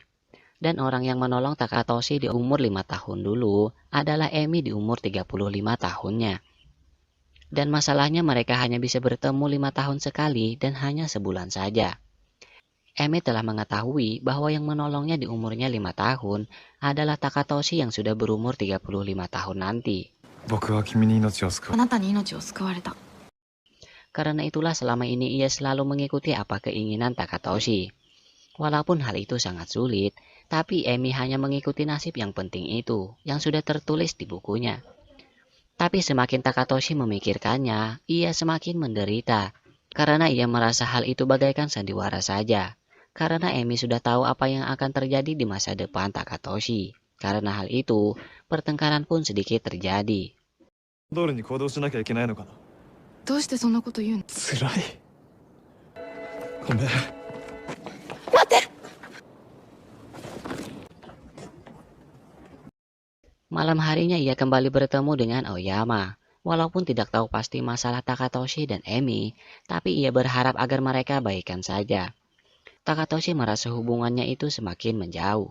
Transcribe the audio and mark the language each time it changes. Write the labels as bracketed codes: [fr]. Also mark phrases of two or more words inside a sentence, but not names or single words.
[id] Dan orang yang menolong Takatoshi di umur 5 tahun dulu adalah Emi di umur 35 tahunnya. Dan masalahnya mereka hanya bisa bertemu 5 tahun sekali dan hanya sebulan saja. Emi telah mengetahui bahwa yang menolongnya di umurnya 5 tahun adalah Takatoshi yang sudah berumur 35 tahun nanti. [ja] 僕は君に命を救う。あなたに命を救われた。 [id] Karena itulah selama ini ia selalu mengikuti apa keinginan Takatoshi. Walaupun hal itu sangat sulit, tapi Emi hanya mengikuti nasib yang penting itu, yang sudah tertulis di bukunya. Tapi semakin Takatoshi memikirkannya, ia semakin menderita. Karena ia merasa hal itu bagaikan sandiwara saja. Karena Emi sudah tahu apa yang akan terjadi di masa depan Takatoshi. Karena hal itu, pertengkaran pun sedikit terjadi. [ja] 通りに行動しなきゃいけないのかな。どうしてそんなこと言うの？辛い。ごめん。 [id] Malam harinya ia kembali bertemu dengan Aoyama. Walaupun tidak tahu pasti masalah Takatoshi dan Emi, tapi ia berharap agar mereka baikan saja. Takatoshi merasa hubungannya itu semakin menjauh.